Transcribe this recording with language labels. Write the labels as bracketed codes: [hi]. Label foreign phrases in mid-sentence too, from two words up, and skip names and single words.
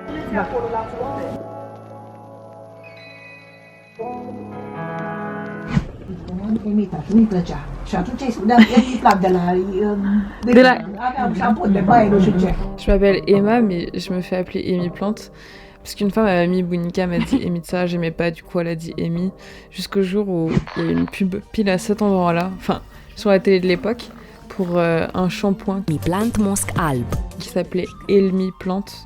[ro] Mi plăcea. Și atunci îi spuneam, el îi plac de la... Aveam șampon de baie, nu știu ce. [fr] Je m'appelle Emma, mais je me fais appeler Amy Plante. Parce qu'une fois, ma mamie Bounika m'a dit Amy de ça, j'aimais pas, du coup elle a dit Amy. Jusqu'au jour où il y a eu une pub pile à cet endroit-là, enfin, sur la télé de l'époque, pour un shampoing qui s'appelait Elmi Plante.